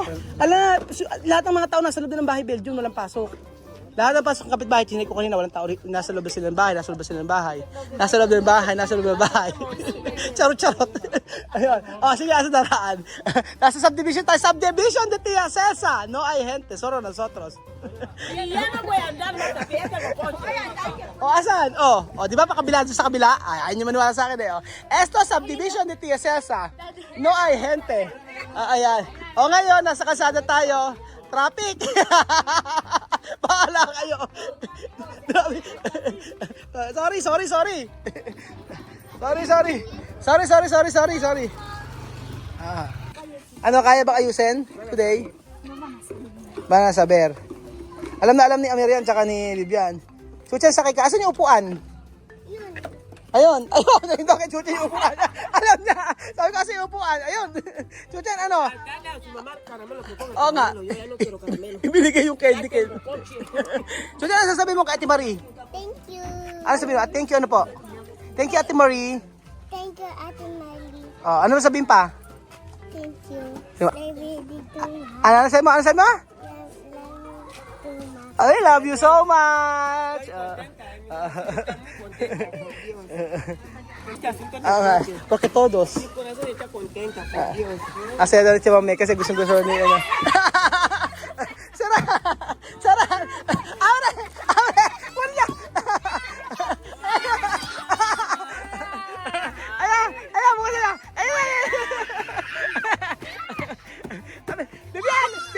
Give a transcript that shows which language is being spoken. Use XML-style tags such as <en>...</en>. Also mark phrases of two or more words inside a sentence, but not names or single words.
<tl>Lahat ng mga tao nasa loob ng bahay Belgium, walang pasok. Lahat ng pasok ng kapitbahay, chinay ko kanina, walang tao, nasa loob sila ng bahay, nasa loob sila ng bahay. Nasa loob ng bahay, nasa loob ng bahay. Charot. Ayun. O, sige, asa daraan. Nasa subdivision tayo, subdivision de Tia Cesa.</tl> <es>No hay gente, solo nosotros. Ya no voy a andar más a pie que los coches.</es> <tl>O, asan? O, di ba pakabila doon sa kabila? Ay, ayaw nyo maniwala sa akin eh. O.</tl> <es>Esto, subdivision de Tia Cesa. No hay gente.</es> <tl>Ayan. O, ngayon, nasa kalsada tayo. Traffic! Bahala kayo.</tl> <en>Sorry. Sorry.</en> <tl>Ano, kaya ba ayusin today?</tl> <es>Bana saber.</es> <tl>Alam ni Amirian tsaka ni Vivian. Chuchen, sakay ka. Asan yung upuan? Ayun. Hindi kay Chuchen yung upuan. Alam niya. Sabi ko kasi yung upuan. Ayun. Chuchen, ano? Oo nga. Ibinigay yung candy. Chuchen, ano sasabihin mo kay Ate Marie?</tl> <en>Thank you.</en> <tl>Ano sabihin mo?</tl> <en>Thank you,</en> <tl>ano po?</tl> <en>Thank you, Ate Marie. Thank you,</en> <tl>Ate Miley. Ano sabihin pa?</tl> <en>Thank you.</en> <tl>Diba?</tl> <en>Baby,</en> <tl>Ano sabihin mo?</tl> <en>love you too much. I love you so much.</en> <es>Porque todos.</es> <tl>Asaya na rin si Mami kasi gusto niya. Ano. Sara! Abre! Wala! Ayan, bukas na lang. Bibian!</tl>